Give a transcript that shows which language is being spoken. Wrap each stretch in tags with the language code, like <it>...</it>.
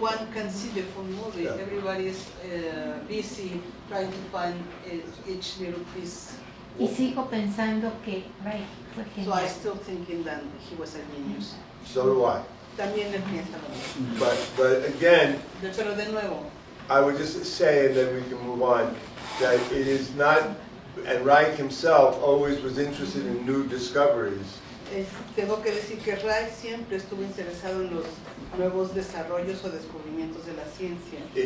<en>one can see the full movie. Yeah. Everybody is busy trying to find each little piece.</en> <es>Y sigo pensando que Reich fue</es> <en>So I</en> <es>genial.</es> <en>still thinking that he was a genius. So do I.</en> <es>También él piensa lo mismo.</es> <en>But again,</en> <es>Pero de nuevo,</es> <en>I would just say, and then we can move on, that it is not, and Reich himself always was interested in new discoveries.</en> <es>tengo que decir que Reich siempre estuvo interesado en los nuevos desarrollos o descubrimientos de la ciencia,</es>